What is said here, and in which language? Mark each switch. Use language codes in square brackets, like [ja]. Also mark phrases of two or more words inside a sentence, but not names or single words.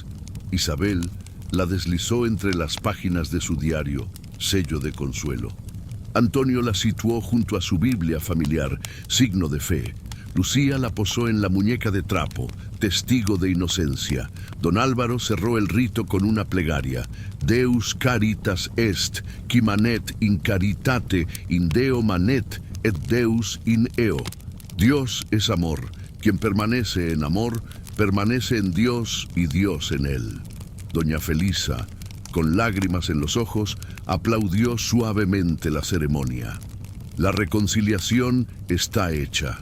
[es] Isabel la deslizó entre las páginas de su diario, sello de consuelo. Antonio la situó junto a su Biblia familiar, signo de fe. Lucía la posó en la muñeca de trapo, testigo de inocencia. Don Álvaro cerró el rito con una plegaria: [la] Deus caritas est, qui manet in caritate, in Deo manet, et Deus in eo. [es] Dios es amor. Quien permanece en amor, permanece en Dios y Dios en él. Doña Felisa, con lágrimas en los ojos, aplaudió suavemente la ceremonia. La reconciliación está hecha.